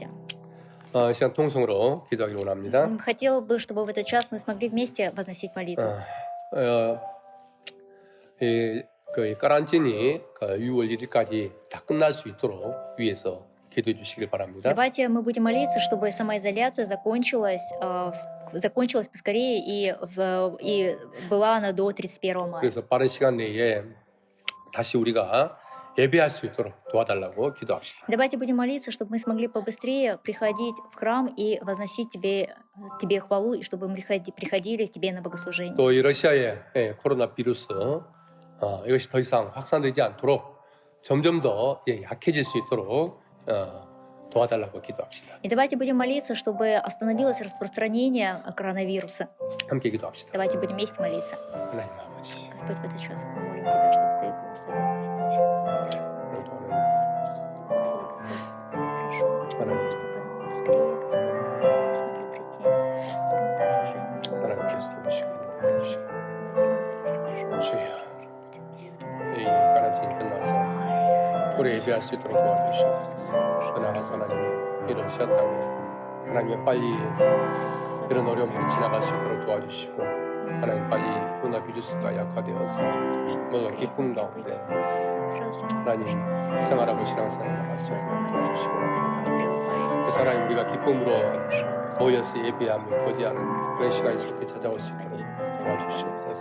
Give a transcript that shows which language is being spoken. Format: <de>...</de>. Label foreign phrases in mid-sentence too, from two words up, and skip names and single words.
<ko>시간 통성으로 기도하기를 원합니다.</ko> <ru>Хотел бы, чтобы в этот час мы смогли вместе возносить молитву.</ru> <ko>그 까란찐이 6월 1일까지 다 끝날 수 있도록 위해서 기도해 주시길 바랍니다.</ko> <ru>Давайте мы будем молиться, чтобы самоизоляция закончилась поскорее и была она до 31 мая.</ru> <ko>그래서 빠른 시간 내에 다시 우리가 예배할 수 있도록 도와달라고 기도합시다.</ko> <ru>Давайте будем молиться, чтобы мы смогли побыстрее приходить в храм и возносить тебе хвалу, и чтобы мы приходили к тебе на богослужение.</ru> <ko>또 이 러시아의 코로나 비루스 이것이 더 이상 확산되지 않도록 점점 더 약해질 수 있도록 도와달라고 기도합시다.</ko> <ru>И давайте будем молиться, чтобы остановилось распространение коронавируса.</ru> <ko>함께 기도합시다.</ko> <ru>Давайте будем вместе молиться.</ru> <ko>하나님 아버지,</ko> <ru>Господь, в этот час мы молим Тебя, чтобы Ты благословил, Господь. Благослови, Господь, хорошо, чтобы поскорее, Господь, мы смогли прийти на</ru> <ko>하나님</ko> <ru>богослужение.</ru> <ko>계시고 주여, 이 까란찐이 끝나서 우리 예배할 수 있도록 도와주시옵소서. 나아가서 하나님이 이 러시아 땅에 하나님의 빨리 이런 어려움들이 지나갈 수 있도록 도와주시고 하나님 빨리 코로나 비루스가 약화되어서 모든 기쁨 가운데 하나님 생활하고 신앙생활을 같이 해주시고 그래서 하나님 우리가 기쁨으로 모여서 예배하며 교제하는 그런 시간이 속히 찾아올 수 있도록 도와주시옵소서.</ko>